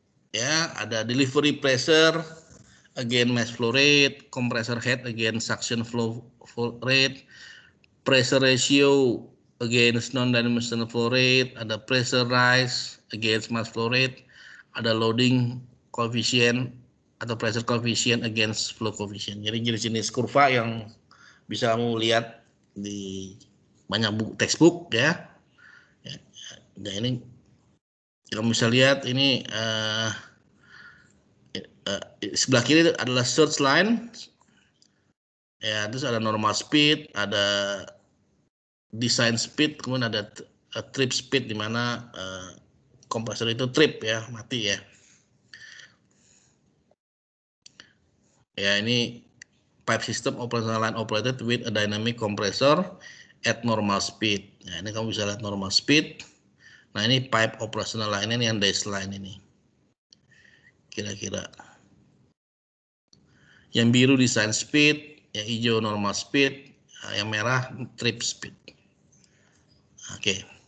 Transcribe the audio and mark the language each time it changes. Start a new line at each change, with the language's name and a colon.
English: Ya, ada delivery pressure against mass flow rate, compressor head against suction flow rate, pressure ratio against non-dimensional flow rate, ada pressure rise against mass flow rate, ada loading coefficient atau pressure coefficient against flow coefficient.
Indonesian: Jadi jenis-jenis kurva yang bisa kamu lihat di banyak buku textbook, ya. Nah, ini kamu bisa lihat ini sebelah kiri adalah surge line. Ya, terus ada normal speed, ada design speed, kemudian ada trip speed di mana kompresor itu trip, ya, mati, ya. Ya, ini
English: pipe system operational line operated with a dynamic compressor at normal speed.
Indonesian: Nah, ini kamu bisa lihat normal speed. Nah, ini pipe operational line ini yang baseline ini. Kira-kira. Yang biru design speed, yang hijau normal speed, yang merah trip speed. Oke.